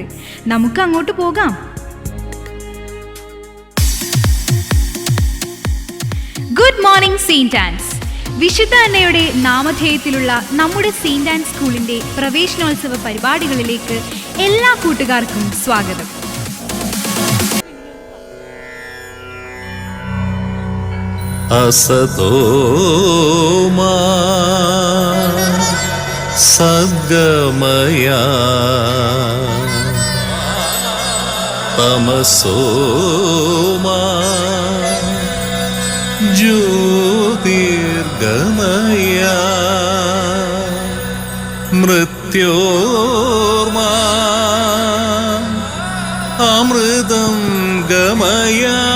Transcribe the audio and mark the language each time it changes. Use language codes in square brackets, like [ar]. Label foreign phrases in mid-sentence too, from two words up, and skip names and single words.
[ml] നമുക്ക് അങ്ങോട്ട് പോകാം. [en] good morning [ml] സെയിന്റ് ആൻസ്. വിശുദ്ധ അന്നയുടെ നാമധേയത്തിലുള്ള നമ്മുടെ സെയിന്റ് ആൻസ് സ്കൂളിന്റെ പ്രവേശനോത്സവ പരിപാടികളിലേക്ക് എല്ലാ കൂട്ടുകാർക്കും സ്വാഗതം. [sa] असतो मा सद्गमया तमसो मा ज्योतिर्गमया मृत्योर्मा अमृतं गमया.